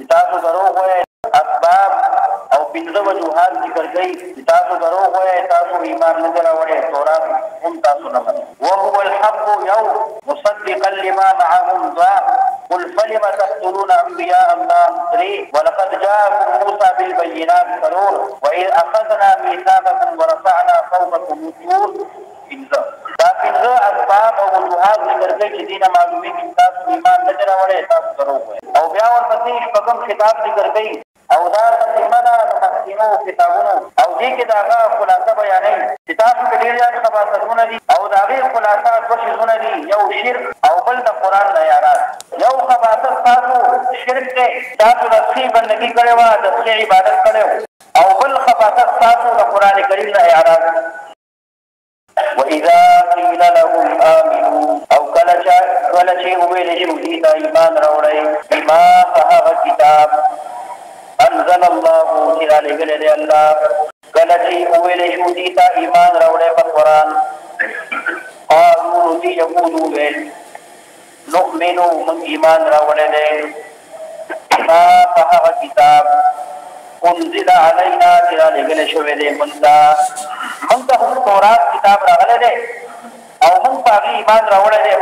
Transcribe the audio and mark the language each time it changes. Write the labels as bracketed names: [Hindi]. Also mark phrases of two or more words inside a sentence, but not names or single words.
[Pashto] تاسو دروغ وایئ. اسباب او پنځه وجوهات ذکر کوي. تاسو دروغ وایئ، تاسو ایمان نه دی راوړی، تورات هم تاسو نه منئ. [Arabic] وهو الحق یو مصدقا لما معهم ذا قل فلم تقتلون انبیاء الله 3 ولقد جاءكم موسى بالبينات 4 واذ اخذنا ميثاقكم ورفعنا فوقكم الطور 5. [Pashto] دا پنځه اسباب او وجوهات ذکر کوي چې دینه معلومیږي تاسو ایمان نه دی راوړی، تاسو دروغ وایئ. او بیا ورپسې شپږم خطاب ذکر کوي او دا تقسیمه ده د تقسیمو کتابونو او دې کې د هغه خلاصه بیانوي چې تاسو کې ډېر زیات خباثتونه دي او د هغې خلاصه دوه څیزونه دي، یو شرک او بل د قرآن نه یارات. یو خباثت تاسو شرک دی، تاسو د ښې بندګي کړې وه، د ښې عبادت کړی او بل خباثت تاسو د قرآن کریم نه یارات. [Arabic] وَإِذَا قِيلَ لَهُمْ آمِنُوا [Pashto] او کله چې وویلې شي دوی ته ایمان راوړئ بما په هغه کتاب [Arabic] انزل الله [Pashto] چې رالېږلی دی الله. کله چې وویلې شي دوی ته ایمان راوړئ په قرآن، قالوا نو دوی یهود وویل نؤمنو موږ ایمان راوړی دی بما په هغه کتاب [Arabic] انزل علینا [Pashto] چې رالېږلی شوی دی موږ ته هم تورات کتاب راغلی دی او موږ په هغې ایمان راوړی دی.